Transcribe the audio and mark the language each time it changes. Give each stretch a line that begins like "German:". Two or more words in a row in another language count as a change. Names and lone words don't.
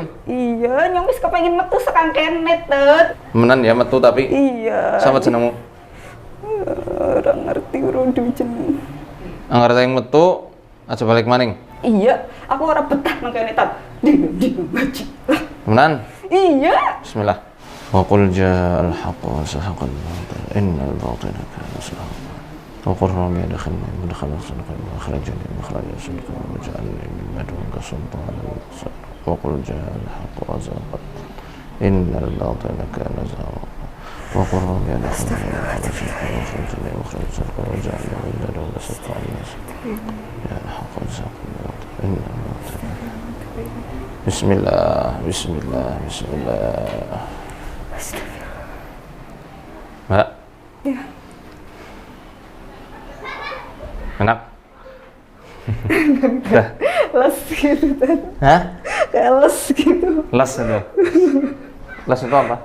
Javanese: Iya, nyong wis kepengin metu sekang kene, Dad. Temenan ya metu tapi? Iya. Siapa jenengmu? Ora ngerti urung duwe jeneng. Anggar yang metu aja balik maning. Iya, aku ora betah nang kene, Tad. Dino ngaji. Temenan? Iya.
Arabic: بسم الله. وقل جاء الحق وزهق الباطل إن الباطل كان زهوقا. وقل رب أدخلني مدخل صدق وأخرجني مخرج صدق واجعلني من لدنك سلطانا نصيرا. وقل جاء الحق وزهق إن الباطل كان زهوقا. وقل رب أدخلني مدخل صدق وأخرجني مخرج صدق واجعلني من لدنك سلطانا نصيرا. يا حق وزهق الباطل إن الباطل. بسم الله بسم الله بسم الله.
Javanese: Mbak? Iya.
Indonesian: Enak? Udah? Les gitu, Tad. Hah? Kayak les gitu. Les itu? Les itu apa?